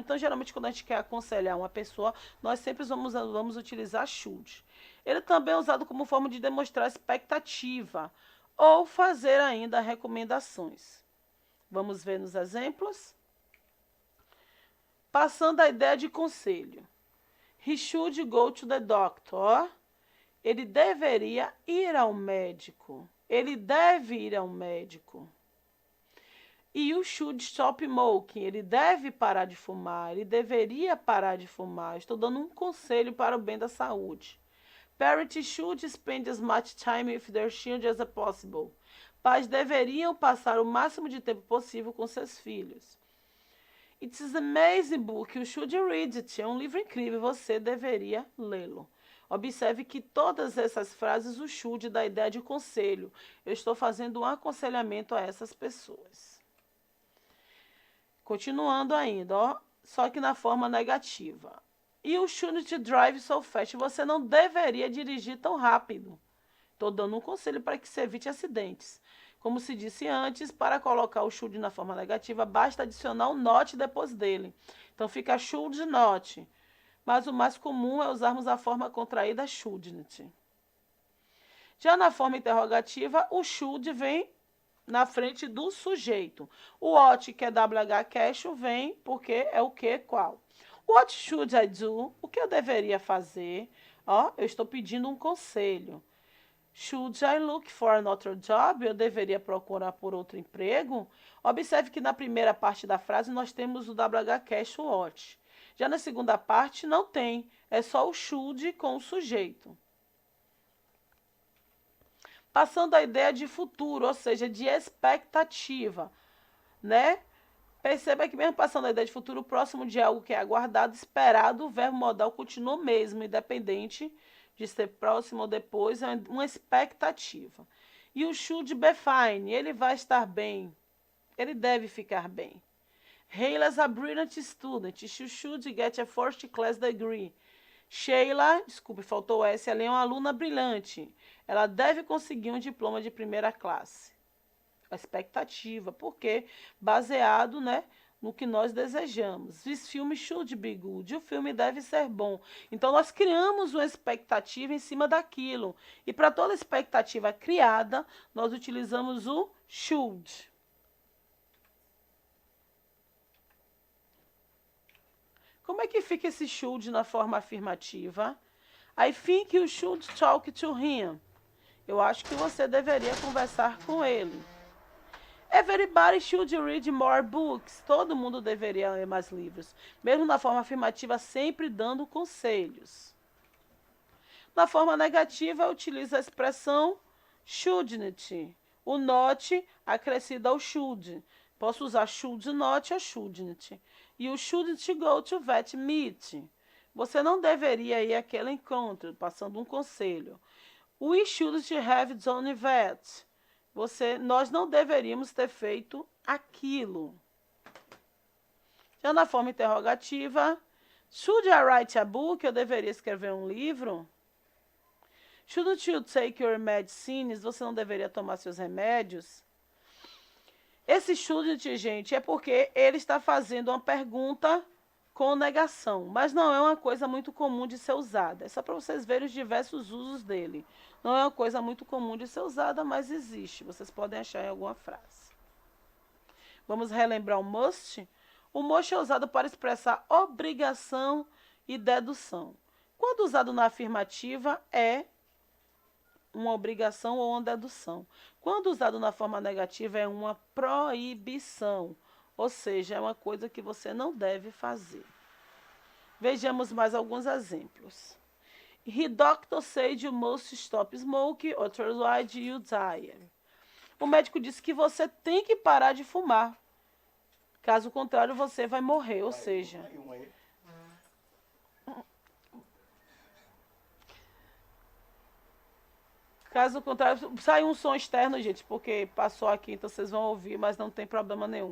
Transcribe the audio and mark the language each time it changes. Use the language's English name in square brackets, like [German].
[Portuguese] Então, geralmente, quando a gente quer aconselhar uma pessoa, nós sempre vamos utilizar should. Ele também é usado como forma de demonstrar expectativa ou fazer ainda recomendações. Vamos ver nos exemplos? Passando a ideia de conselho. [English] He should go to the doctor. [Portuguese] Ele deveria ir ao médico. Ele deve ir ao médico. [English] E you should stop smoking. [Portuguese] Ele deve parar de fumar. Ele deveria parar de fumar. Estou dando um conselho para o bem da saúde. [English] Parents should spend as much time with their children as possible. [Portuguese] Pais deveriam passar o máximo de tempo possível com seus filhos. [English] It's an amazing book, you should read it. [Portuguese] É um livro incrível, você deveria lê-lo. Observe que todas essas frases, o should dá a ideia de conselho. Eu estou fazendo um aconselhamento a essas pessoas. Continuando ainda, ó, só que na forma negativa. [English] You shouldn't drive so fast. [Portuguese] Você não deveria dirigir tão rápido. Estou dando um conselho para que se evite acidentes. Como se disse antes, para colocar o should na forma negativa, basta adicionar um not depois dele. Então fica should not. Mas o mais comum é usarmos a forma contraída shouldn't. Já na forma interrogativa, o should vem na frente do sujeito. O what, que é WH question, vem porque é o que, qual. [English] What should I do? [Portuguese] O que eu deveria fazer? Ó, eu estou pedindo um conselho. [English] Should I look for another job? [Portuguese] Eu deveria procurar por outro emprego? Observe que na primeira parte da frase nós temos o WH question what. Já na segunda parte não tem, é só o should com o sujeito. Passando a ideia de futuro, ou seja, de expectativa, né? Perceba que mesmo passando a ideia de futuro próximo de algo que é aguardado, esperado, o verbo modal continua o mesmo, independente de ser próximo ou depois, é uma expectativa. E o [English] should be fine, [Portuguese] ele vai estar bem, ele deve ficar bem. [English] Sheila is a brilliant student, she should get a first class degree. [Portuguese] Sheila, desculpe, faltou S, ela é uma aluna brilhante, ela deve conseguir um diploma de primeira classe. A expectativa, porque baseado, né, no que nós desejamos. [English] This film should be good. [Portuguese] O filme deve ser bom. Então, nós criamos uma expectativa em cima daquilo. E para toda expectativa criada, nós utilizamos o should. Como é que fica esse should na forma afirmativa? [English] I think you should talk to him. [Portuguese] Eu acho que você deveria conversar com ele. [English] Everybody should read more books. [Portuguese] Todo mundo deveria ler mais livros. Mesmo na forma afirmativa, sempre dando conselhos. Na forma negativa, utiliza a expressão shouldn't. O not acrescida ao should. Posso usar should not ou shouldn't. [English] E o shouldn't go to that meet. [Portuguese] Você não deveria ir àquele encontro, passando um conselho. [English] We shouldn't have done that. [Portuguese] Nós não deveríamos ter feito aquilo. Já na forma interrogativa, [English] should I write a book? [Portuguese] Eu deveria escrever um livro? [English] Shouldn't you take your medicines? [Portuguese] Você não deveria tomar seus remédios? Esse shouldn't, gente, é porque ele está fazendo uma pergunta com negação, mas não é uma coisa muito comum de ser usada. É só para vocês verem os diversos usos dele. Não é uma coisa muito comum de ser usada, mas existe. Vocês podem achar em alguma frase. Vamos relembrar o must? O must é usado para expressar obrigação e dedução. Quando usado na afirmativa, é uma obrigação ou uma dedução. Quando usado na forma negativa, é uma proibição. Ou seja, é uma coisa que você não deve fazer. Vejamos mais alguns exemplos. [English] The doctor said you must stop smoking, otherwise you die. [Portuguese] O médico disse que você tem que parar de fumar. Caso contrário, você vai morrer, ou seja... Caso contrário, sai um som externo, gente, porque passou aqui, então vocês vão ouvir, mas não tem problema nenhum.